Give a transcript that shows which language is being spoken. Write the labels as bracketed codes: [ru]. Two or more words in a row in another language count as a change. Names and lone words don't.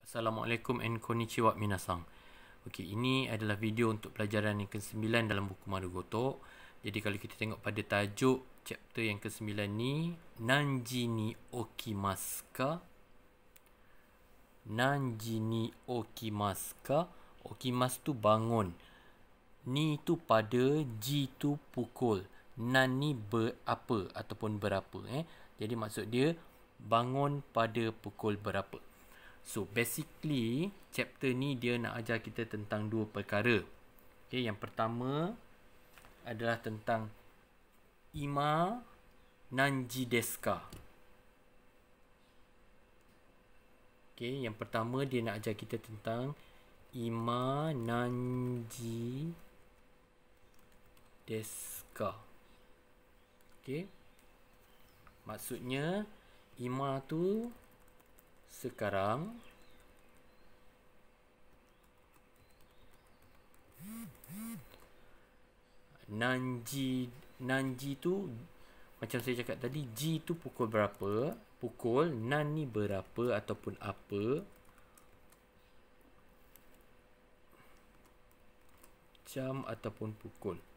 [ja] Assalamualaikum and こんにちは皆さん. [ms] Okey, ini adalah video untuk pelajaran yang ke-9 dalam buku Marugoto. Jadi kalau kita tengok pada tajuk chapter yang ke-9 ni, [ja] 何時に起きますか? 何時に起きますか? [ms] Okimasu tu bangun. Ni tu pada, ji tu pukul. Nan ni berapa ataupun berapa. Jadi maksud dia bangun pada pukul berapa. [en] So basically [ms] chapter ni dia nak ajar kita tentang dua perkara. Okay, yang pertama adalah tentang [ja] 今何時ですか. [ms] Okay, yang pertama dia nak ajar kita tentang [ja] 今何時ですか. [ms] Okay, maksudnya ima tu sekarang, Nanji tu macam saya cakap tadi, ji tu pukul berapa, pukul, nan ni berapa ataupun apa, jam ataupun pukul.